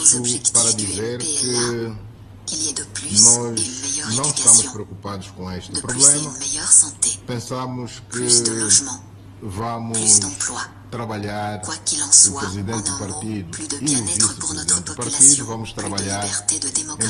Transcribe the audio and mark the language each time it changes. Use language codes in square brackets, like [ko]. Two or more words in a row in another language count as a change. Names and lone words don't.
[pt] Isso para [fr] objectifs du [pt] dizer [fr] MPLA? [pt] que [fr] Qu'il y ait de plus [pt] nós [fr] et une meilleure [pt] não estamos [fr] éducation, [pt] preocupados com este [fr] de plus et [pt] problema. [fr] une meilleure santé, [pt] Pensamos [fr] plus de [pt] que [fr] logements, [pt] vamos [fr] plus d'emplois. [pt] trabalhar, [fr] Quoi qu'il en [pt] o [fr] soit, en [pt] Presidente do [fr] un mot, [pt] Partido [fr] plus de [pt] e o [fr] bien-être pour notre [pt] Vice-Presidente do Partido, [fr] population, [pt] vamos [fr] plus de [pt] trabalhar [fr] liberté de démocratie.